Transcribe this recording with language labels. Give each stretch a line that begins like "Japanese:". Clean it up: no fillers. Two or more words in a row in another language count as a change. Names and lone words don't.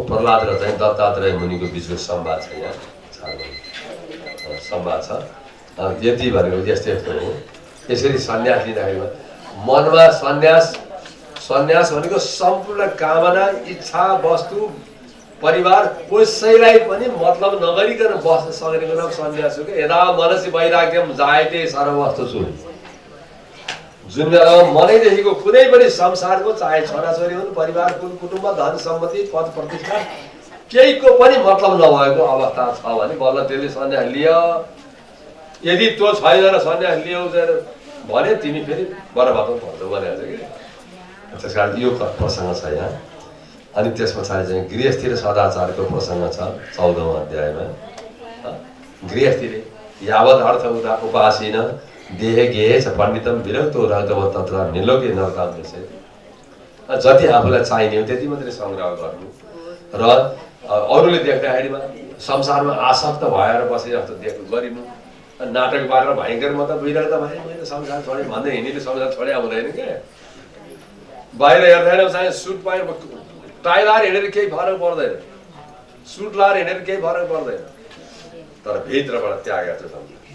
Nepali: प्रहलाद र चाहिँ दत्तात्रेय मुनिको बिचको संवाद छ, यहाँ संवाद छ। यति भनेको यस्तो हो। यसरी सन्यास लिँदाखेरि मनमा सन्यास भनेको सम्पूर्ण कामना, इच्छा, वस्तु, परिवार कसैलाई पनि मतलब नगरिकन बस्न सक्नेको नाम सन्यास हो।
Sanskrit: यदा मनसी वैराग्यम जायते सर्ववस्तुषु।
Nepali: जुन बेलामा मनैदेखिको कुनै पनि संसारको, चाहे छोराछोरी हुन्, परिवार, कुल कुटुम्ब, धन सम्पत्ति, पद प्रतिष्ठा, केहीको पनि मतलब नभएको अवस्था छ भने बल्ल त्यसले सन्यास लियो। यदि त्यो छैन सन्यास लियो भने तिमी फेरि बरबादमा पर्छौ भनेको छ कि। त्यस कारण यो प्रसङ्ग छ यहाँ। अनि त्यस पछाडि चाहिँ गृहस्थी र सदाचारको प्रसङ्ग छ 14औं अध्यायमा।
Sanskrit: गृहस्थीले यावत् अर्थ उपासीन देहे गेहे छ पण्डितम विरक्तो रक्तव तत्र निलोके नरकाम विषय।
Nepali: जति आफूलाई चाहिने हो त्यति मात्रै सङ्ग्रह गर्नु र अरूले देख्दाखेरिमा संसारमा आसक्त भएर बसे जस्तो गरिनु। नाटक पारेर भयङ्कर म त विरक्त भएँ, मैले संसार छोडेँ भन्दै हिँड्ने संसार छोडे आउँदैन क्या। बाहिर हेर्दाखेरि चाहिँ सुट पाएर टाई लाएर हिँडेर केही फरक पर्दैन, सुट लाएर हिँडेर केही फरक पर्दैन, तर भित्रबाट त्यागेको छ संसार।